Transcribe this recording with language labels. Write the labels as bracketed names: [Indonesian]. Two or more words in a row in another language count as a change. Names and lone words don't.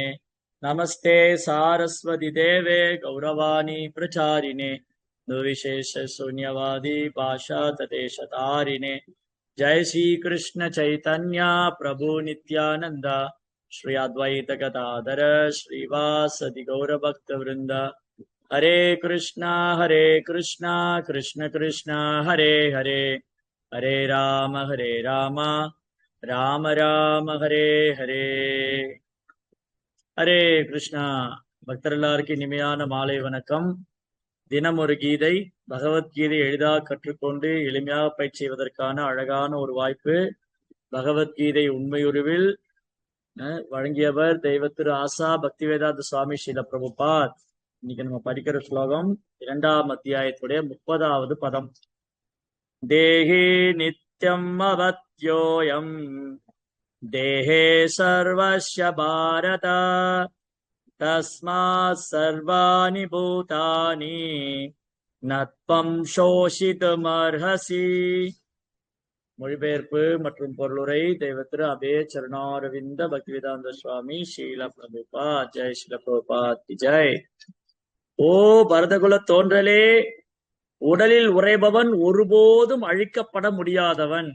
[Sanskrit] नमस्ते सारस्वति देवे गौरवाणी प्रचारिणे निर्विशेषशून्यवादी पाशातदेशतारिणे। जय श्री कृष्ण चैतन्य प्रभु नित्यानंद श्री अद्वैत गदाधर श्रीवासदि गौर भक्त वृंद। हरे कृष्णा कृष्ण कृष्ण हरे हरे, हरे राम राम राम हरे हरे। [Tamil] ஹரே கிருஷ்ணா. பக்தர் எல்லாருக்கும் இனிமையான மாலை வணக்கம். தினம் ஒரு கீதை, பகவத்கீதை எளிதாக கற்றுக்கொண்டு எளிமையாக பயிற்சி செய்வதற்கான அழகான ஒரு வாய்ப்பு. பகவத்கீதை உண்மையுருவில் வழங்கியவர் தெய்வ திரு ஆசா பக்திவேதாந்த சுவாமி ஸ்ரீல பிரபுபாத். இன்னைக்கு நம்ம படிக்கிற ஸ்லோகம் 2ஆம் அத்தியாயத்துடைய 30வது பதம். [Sanskrit] देहे नित्यम् अवध्योऽयम् देहे सर्वस्य भारत तस्मात् सर्वाणि भूतानि न त्वम् शोचितुमर्हसि. [Tamil] மொழிபெயர்ப்பு மற்றும் பொருளுரை தெய்வ திரு அபே சரணாரவிந்த பக்திவேதாந்த சுவாமி ஸ்ரீல பிரபுபாத். ஜெய் ஸ்ரீல பிரபுபாத் ஜெய். ஓ பரதகுல தோன்றலே, உடலில் உறைபவன் ஒருபோதும் அழிக்கப்பட முடியாதவன்.